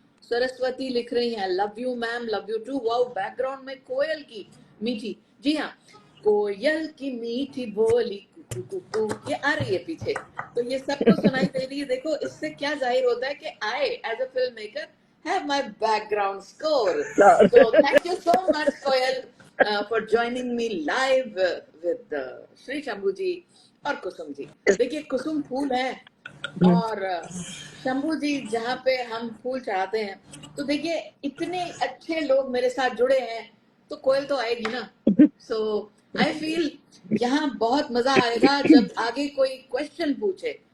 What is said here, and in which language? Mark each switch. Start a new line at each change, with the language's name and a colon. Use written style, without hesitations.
Hindi: सरस्वती लिख रही हैं,
English: Love you ma'am, love you too.
Hindi: Wow, background में कोयल की मीठी, जी हाँ, कोयल की मीठी बोली कु कु कु कु, ये आ रही है पीछे, तो ये सबको सुनाई दे रही है। देखो, इससे क्या जाहिर होता है कि
English: I as a film maker have my background score. So thank you so much, Koyal, for joining me live with Shri Shambhu ji और कुसुम जी।
Hindi: देखिए, कुसुम फूल है और शंभू जी जहाँ पे हम फूल चढ़ाते हैं, तो देखिए इतने अच्छे लोग मेरे साथ जुड़े हैं, तो कोयल तो आएगी ना।
English: so I feel
Hindi: यहाँ बहुत मजा आएगा जब आगे कोई क्वेश्चन पूछे।